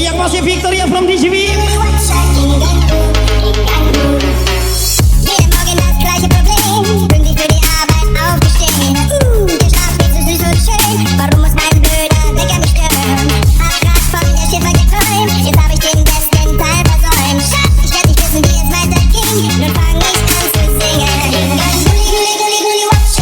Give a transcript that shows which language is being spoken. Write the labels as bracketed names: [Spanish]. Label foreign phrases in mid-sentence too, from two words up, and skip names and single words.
[Indonesian] masih Victoria from DJB. [German] Jeden Morgen das gleiche Problem. Pünktlich für die Arbeit aufgestehen. Der Schlaf ist so schön. Warum muss mein blöder Wecker mich stören? Hab grad von der Schiffer geträumt. Jetzt hab ich den besten Teil versäumt. Schatz, ich werd nicht wissen, wie es weiterging. Nun fang ich an zu singen. Guli, guli, guli, watcha.